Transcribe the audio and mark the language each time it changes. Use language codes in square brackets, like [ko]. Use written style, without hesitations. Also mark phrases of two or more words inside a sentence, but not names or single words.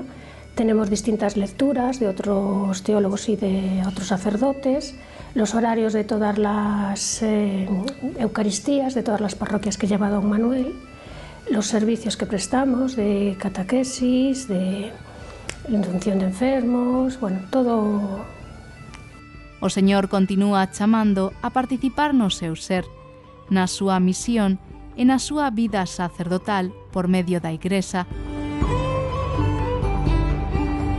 [es] Tenemos distintas lecturas de otros teólogos y de otros sacerdotes, los horarios de todas las Eucaristías, de todas las parroquias que lleva don Manuel, los servicios que prestamos de catequesis, de inducción de enfermos, bueno, todo. [gl] O Señor continúa chamando a participar no seu ser, na súa misión e na súa vida sacerdotal por medio da Igrexa.